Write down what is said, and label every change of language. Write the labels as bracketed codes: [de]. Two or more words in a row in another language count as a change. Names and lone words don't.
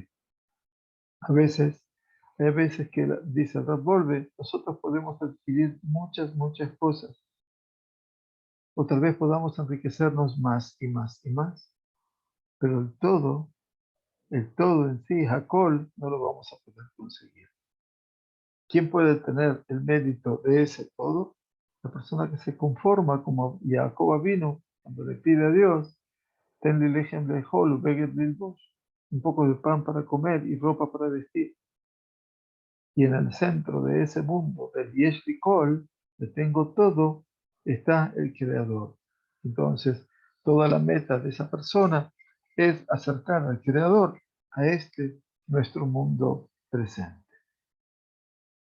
[es] Hay veces que, dice Rab Wolbe, nosotros podemos adquirir muchas cosas, o tal vez podamos enriquecernos más y más y más, pero el todo en sí, Hakol, no lo vamos a poder conseguir. ¿Quién puede tener el mérito de ese todo? La persona que se conforma, como Jacob vino, cuando le pide a Dios, [he] תן לי לחם לאכול בגד ללבוש, [es] un poco de pan para comer y ropa para vestir. Y en el centro de ese mundo, del [he] יש לי כל, [es] le tengo todo, está el Creador. Entonces, toda la meta de esa persona es acercar al Creador a este nuestro mundo presente.